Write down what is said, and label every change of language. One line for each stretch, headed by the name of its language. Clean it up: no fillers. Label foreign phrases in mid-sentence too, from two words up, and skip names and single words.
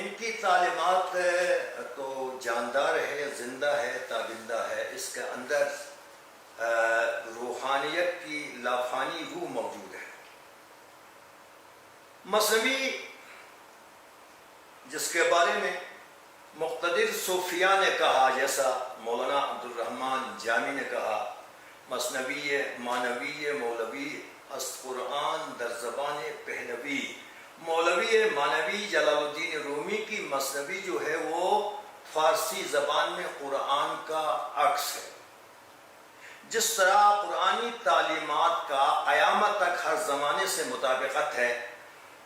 Urdu: ان کی تعلیمات تو جاندار ہے، زندہ ہے، تابندہ ہے، اس کے اندر روحانیت کی لافانی روح موجود ہے۔ مثنوی جس کے بارے میں مقتدر صوفیاء نے کہا، جیسا مولانا عبد الرحمن جامی نے کہا،
Persian: مثنوی مانوی مولوی است قرآن در زبان پہلوی،
Urdu: مولوی مانوی جلال الدین رومی کی مثنوی جو ہے وہ فارسی زبان میں قرآن کا عکس ہے۔ جس طرح قرآنی تعلیمات کا قیامت تک ہر زمانے سے مطابقت ہے، تو